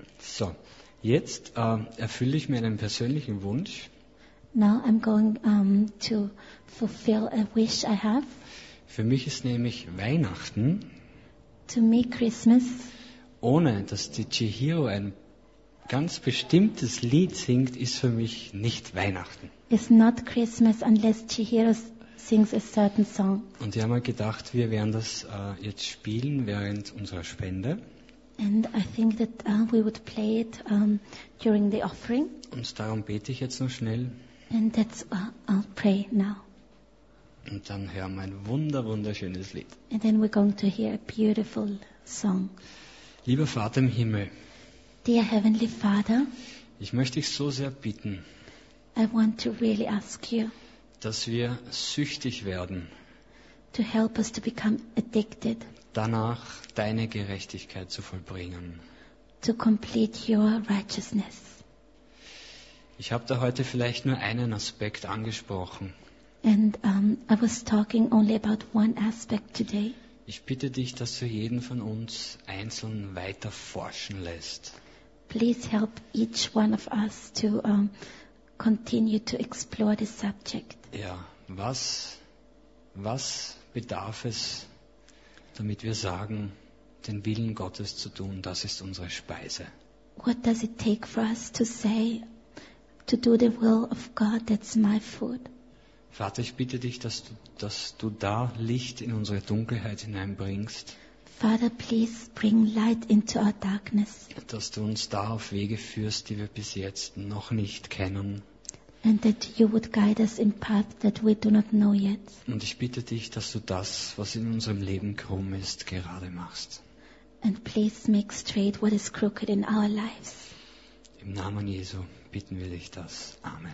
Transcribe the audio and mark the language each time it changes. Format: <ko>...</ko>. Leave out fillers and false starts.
<de>So, jetzt erfülle ich mir einen persönlichen Wunsch.</de> <en>Now I'm going to fulfill a wish I have.</en> <de>Für mich ist nämlich Weihnachten.</de> <en>To me Christmas.</en> <de>Ohne dass die Chihiro ein ganz bestimmtes Lied singt, ist für mich nicht Weihnachten.</de> <en>It's not Christmas unless Chihiro sings a certain song.</en> <de>Und ich habe mir gedacht, wir werden das jetzt spielen während unserer Spende.</de> <en>And I think that we would play it during the offering.</en> <de>Und darum bete ich jetzt noch schnell.</de> <en>And that's I'll pray now.</en> <de>Und dann hören wir ein wunderschönes Lied.</de> <en>And then we're going to hear a beautiful song.</en> <de>Lieber Vater im Himmel.</de> <en>Dear Heavenly Father.</en> <de>Ich möchte dich so sehr bitten.</de> <en>I want to really ask you.</en> <de>Dass wir süchtig werden.</de> <en>To help us to become addicted.</en> <de>Danach deine Gerechtigkeit zu vollbringen.</de> <en>To complete your righteousness.</en> <de>Ich habe da heute vielleicht nur einen Aspekt angesprochen.</de> <en>And I was talking only about one aspect today.</en> <de>Ich bitte dich, dass du jeden von uns einzeln weiter forschen lässt.</de> <en>Please help each one of us to continue to explore this subject.</en> <de>Ja, was bedarf es, damit wir sagen, den Willen Gottes zu tun, das ist unsere Speise.</de> <en>What does it take for us to say to do the will of God, that's my food?</en> <de>Vater, ich bitte dich, dass du da Licht in unsere Dunkelheit hineinbringst.</de> <en>Father, please bring light into our darkness.</en> <de>Dass du uns da auf Wege führst, die wir bis jetzt noch nicht kennen.</de> <en>And that you would guide us in paths that we do not know yet.</en> <de>Und ich bitte dich, dass du das, was in unserem Leben krumm ist, gerade machst.</de> <en>And please make straight what is crooked in our lives.</en> <de>Im Namen Jesu bitten wir dich das. Amen.</de>